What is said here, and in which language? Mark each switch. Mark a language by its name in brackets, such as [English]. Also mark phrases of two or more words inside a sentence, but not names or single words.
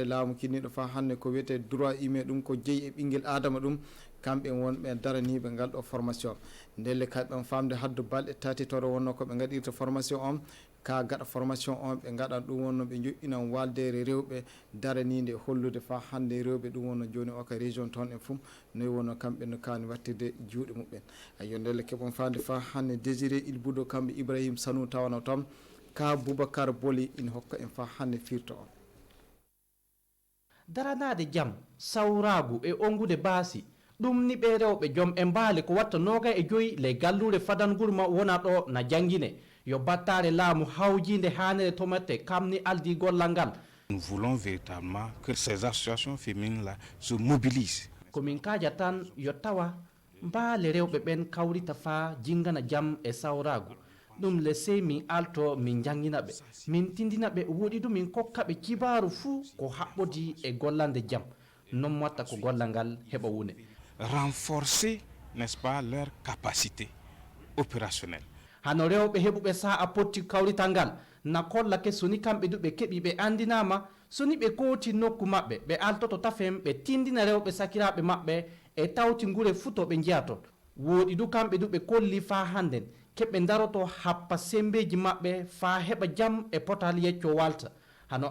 [Fula] laamu kinniɗo fa hande ko wiyete [French] droit humain [Fula] ɗum ko jeeyi e ɓinguel adama ɗum kamɓe wonɓe daraniɓe ngal ɗo formation ndelle kamɓe famde haddu balɗe tati toro wonno koɓe gaɗirta formation on ka gaɗa formation on ɓe gaɗa ɗum wonno ɓe joƴƴinan waldere rewɓe daranide hollude fa hande rewɓe ɗum wonno joni o ka région toon e fuu noyi wonno kamɓe no kani wattirde juuɗe muɓɓen ayo ndelle keɓon fande fa hande désiré ilboudo kamɓe ibrahima sanou tawano toon ka boubacar boli ina hokka en fa hande firto on daranade jam sawragu e ongude baasi ɗum ni ɓe rewɓe joom e mbaali ko watta 25 ley gallure fadangurma wona ɗo na jangguine yo battare laamu hawjinde hanere tomate kamni aldi gollal ngal. [French] Nous voulons véritablement que ces associations féminines là se mobilisent. [Fula] Komin kaja tan yo tawa mbaale rewɓe ɓen kawrita fa jingana jam e sawragu ɗum le sey min alto min janginaɓe min tindinaɓe woɗi ɗum min kokkaɓe kibaru fuu ko haɓɓodi e gollande jam non watta ko gollal ngal heɓa wune. [French] Renforcer, n'est-ce pas, leur capacité opérationnelle. [Fula] Hano rewɓe heɓuɓe sa'a potti kawrital ngal na kollake soni kamɓe du ɓe keɓi ɓe andinama soni ɓe kooti nokku maɓɓe ɓe altoto tafen ɓe tindina rewɓe sakiraɓe maɓɓe e tawti ngure futo ɓe jiyaton woɗi du kamɓe du ɓe kolli fa handen keɓe daroto happa sembeji maɓɓe fa heɓa jam e potal yecco walta hano